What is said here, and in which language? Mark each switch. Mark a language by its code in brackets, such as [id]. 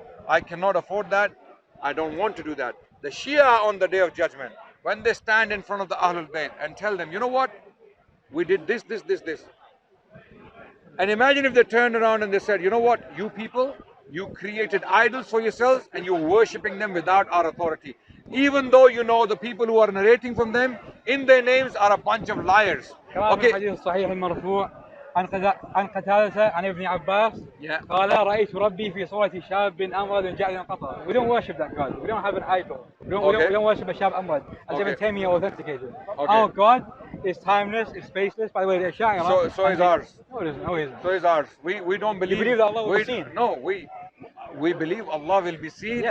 [en] I cannot afford that. I don't want to do that. The Shia on the day of judgment, when they stand in front of the Ahlul Bayt and tell them, you know what? We did this. And imagine if they turned around and they said, you know what? You people, you created idols for yourselves and you're worshipping them without our authority. Even though you know the people who are narrating from them, in their names are a bunch of liars. [ar] كما في [en] Okay. [ar] الحديث الصحيح المرفوع عن قتادة عن ابن عباس [en] Yeah. [ar] قال رأيت ربي في صورة شاب أمرد جعل قطر. [en] We don't worship that God. We don't have an idol. We don't worship a [ar] شاب أمرد. [en] As Ibn Taymiyyah authenticated. Okay. Our God is timeless, is spaceless. By the way, the Ash'ari. So is ours. No, it isn't. No, it isn't. So is ours. We don't believe. believe that Allah will be seen? No, we believe Allah will be seen